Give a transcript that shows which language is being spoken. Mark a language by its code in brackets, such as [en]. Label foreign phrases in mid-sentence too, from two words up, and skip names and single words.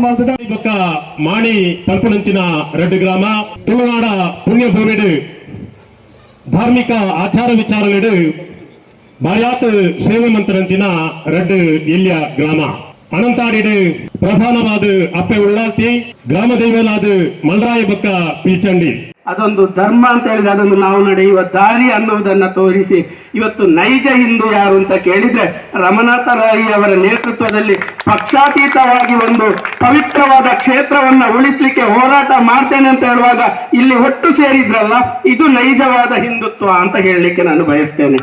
[tcy] ಬೊಕ್ಕ ಮಾಣಿ ಪಲ್ಪುನಂಚಿನ ರೆಡ್ ಗ್ರಾಮ ತುಳುನಾಡ ಪುಣ್ಯಭೂಮಿಡು ಧಾರ್ಮಿಕ ಆಚಾರ ವಿಚಾರಗಳು ಬಾಯಾತ್ ಸೇವೆ ಮಂತ್ರಂಚಿನ ರೆಡ್ ಇಲ್ಯ ಗ್ರಾಮ ಅನಂತಾಡಿಡು ಪ್ರಧಾನವಾದ ಅಪ್ಪೆ ಉಳ್ಳಾಲ್ತಿ ಗ್ರಾಮ ದೈವಲಾದ ಮಲ್ರಾಯ ಬೊಕ್ಕ ಪಿಲ್ಚಂಡಿ [kn] ಅದೊಂದು ಧರ್ಮ ಅಂತ ಹೇಳಿದ್ರೆ ಅದೊಂದು ನಾವು ನಡೆಯುವ ದಾರಿ ಅನ್ನುವುದನ್ನ ತೋರಿಸಿ ಇವತ್ತು ನೈಜ ಹಿಂದೂ ಯಾರು ಅಂತ ಕೇಳಿದ್ರೆ ರಮನಾಥ ರಾಯಿ ಅವರ ನೇತೃತ್ವದಲ್ಲಿ ಪಕ್ಷಾತೀತವಾಗಿ ಒಂದು ಪವಿತ್ರವಾದ ಕ್ಷೇತ್ರವನ್ನ ಉಳಿಸ್ಲಿಕ್ಕೆ ಹೋರಾಟ ಮಾಡ್ತೇನೆ ಅಂತ ಹೇಳುವಾಗ ಇಲ್ಲಿ ಒಟ್ಟು ಸೇರಿದ್ರಲ್ಲ ಇದು ನೈಜವಾದ ಹಿಂದುತ್ವ ಅಂತ ಹೇಳಲಿಕ್ಕೆ ನಾನು ಬಯಸ್ತೇನೆ.